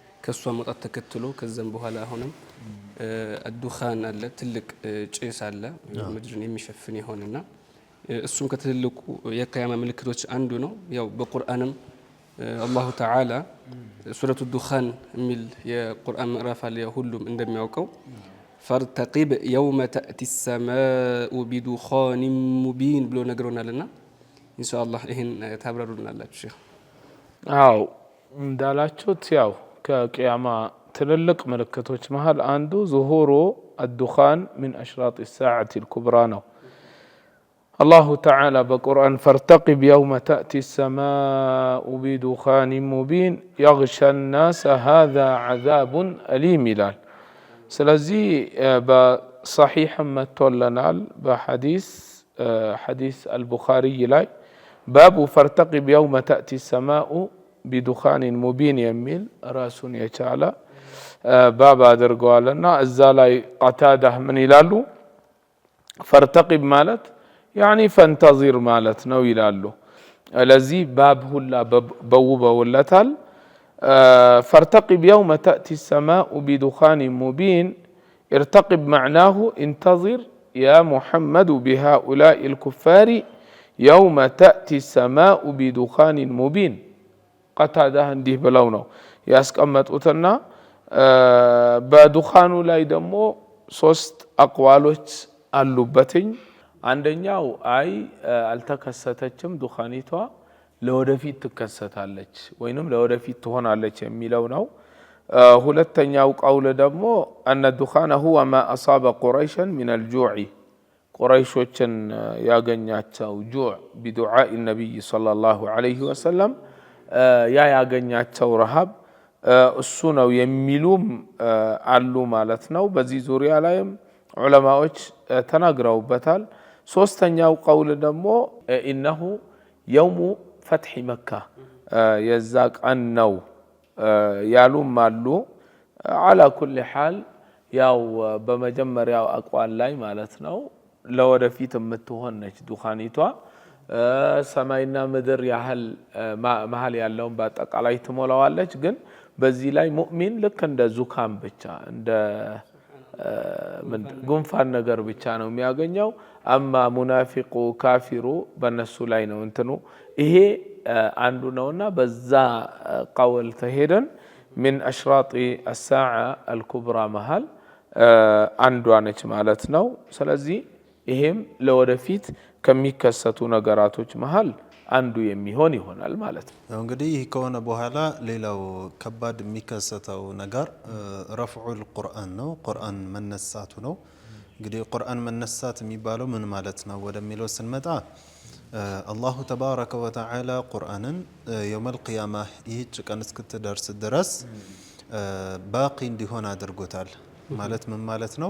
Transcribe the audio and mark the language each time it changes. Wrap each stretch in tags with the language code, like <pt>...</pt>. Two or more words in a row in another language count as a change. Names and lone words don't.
<am>ከሷ መውጣት ተከትሎ ከዛም በኋላ አሁንም الدخان አለ ትልቅ ጭስ አለ ምድርን የሚሸፍን ይሆንና እሱም ከትልቁ የቂያማ ምልክቶች አንዱ ነው። ያው በቁርአንም አላሁ ተዓላ</am> <ar>سورة الدخان</ar> <am>የሚል የቁርአን ምዕራፍ አለ ሁሉም እንደሚያውቀው</am> <ar>فارتقب يوم تأتي السماء بدخان مبين</ar> <am>ብሎ ነግሮናልና ኢንሻአላህ ይሄን ታብራሩልናላችሁ ሼህ። አው እንዳላችሁት ያው ከቂያማ ትልልቅ ምልክቶች መሃል አንዱ</am> <ar>ظهور الدخان من أشراط الساعة الكبرى</ar> <am>ነው።</am> <ar>الله تعالى بقرآن فارتقب يوم تأتي السماء بدخان مبين يغشى الناس هذا عذاب أليم</ar> <am>ይላል። ስለዚህ በصحيح መጥቶልናል በሐዲስ ሐዲስ البخاري ላይ</am> <ar>باب فارتقب يوم تأتي السماء بدخان مبين</ar> <am>የሚል ራሱን የቻለ ባብ አድርገዋልና እዛ ላይ قتادة ምን ይላሉ فارتقب ማለት</am> <ar>يعني فانتظر</ar> <am>ማለት ነው ይላሉ። ለዚህ ባብ ሁላ በውበውለታል።</am> <ar>فارتقب يوم تأتي السماء بدخان مبين ارتقب معناه انتظر يا محمد بهؤلاء الكفار يوم تأتي السماء بدخان مبين</ar> <am>قتادة እንዲህ ብለው ነው ያስቀመጡትና በዱኻኑ ላይ ደግሞ ሶስት አቅዋሎች አሉበትኝ። አንደኛው አይ አልተከሰተችም ዱኻኒቷ ለወደፊት ትከሰታለች ወይንም ለወደፊት ትሆናለች የሚለው ነው። ሁለተኛው ቀውል ደግሞ</am> <ar>أن الدخان هو ما أصاب قريشا من الجوع</ar> <am>ቁረይሾችን ያገኛቸው ጁዕ</am> <ar>بدعاء النبي صلى الله عليه وسلم</ar> <am>ያ ያገኛቸው ረሃብ እሱ ነው የሚሉም አሉ ማለት ነው። በዚህ ዙሪያ ላይም ዑለማዎች ተናግረውበታል። ሶስተኛው ቀውል ደግሞ</am> <ar>إنه يوم فتح مكة</ar> <am>የዛ ቀን ነው ያሉም አሉ።</am> <ar>على كل حال</ar> <am>ያው በመጀመሪያው አቋል ላይ ማለት ነው ለወደፊት የምትሆን ነች ዱኻኒቷ ሰማይና ምድር ያህል መሃል ያለውን በአጠቃላይ ትሞላዋለች። ግን በዚህ ላይ ሙእሚን ልክ እንደ ዙካም ብቻ እንደ ጉንፋን ነገር ብቻ ነው የሚያገኘው። አማ ሙናፊቁ ካፊሩ በነሱ ላይ ነው እንትኑ ይሄ አንዱ ነውና በዛ ቀውል ተሄደን</am> <ar>من أشراط الساعة الكبرى</ar> <am>መሃል አንዷ ነች ማለት ነው። ስለዚህ ይሄም ለወደፊት ከሚከሰቱ ነገራቶች መሃል አንዱ የሚሆን ይሆናል ማለት ነው። እንግዲህ ይህ ከሆነ በኋላ ሌላው ከባድ የሚከሰተው ነገር</am> <ar>رفع القرآن</ar> <am>ነው። ቁርአን መነሳቱ ነው። እንግዲህ ቁርአን መነሳት የሚባለው ምን ማለት ነው ወደሚለው ስንመጣ</am> <ar>الله تبارك وتعالى</ar> <am>ቁርአንን</am> <ar>يوم القيامة</ar> <am>ይህች ቀን እስክትደርስ ድረስ ባቂ እንዲሆን አድርጎታል። ማለት ምን ማለት ነው?</am>